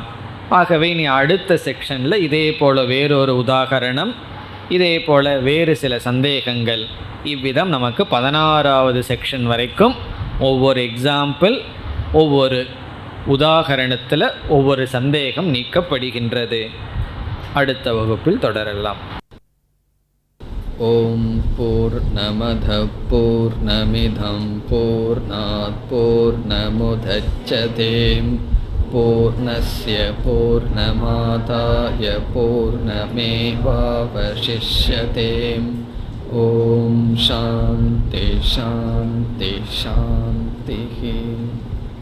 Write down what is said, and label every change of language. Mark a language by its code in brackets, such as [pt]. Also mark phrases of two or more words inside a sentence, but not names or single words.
[ta] ஆகவே நீ அடுத்த செக்ஷனில் இதே போல் வேறொரு உதாகரணம், இதே போல் வேறு சில சந்தேகங்கள், இவ்விதம் நமக்கு 16வது செக்ஷன் வரைக்கும் ஒவ்வொரு எக்ஸாம்பிள், ஒவ்வொரு உதாகரணத்தில் ஒவ்வொரு சந்தேகம் நீக்கப்படுகின்றது. அடுத்த வகுப்பில் தொடரலாம். [sa] ॐ पूर्णमदः पूर्णमिदं पूर्णात् पूर्णमुदच्यते पूर्णस्य पूर्णमादाय पूर्णमेवावशिष्यते. ॐ शान्तिः शान्तिः शान्तिः.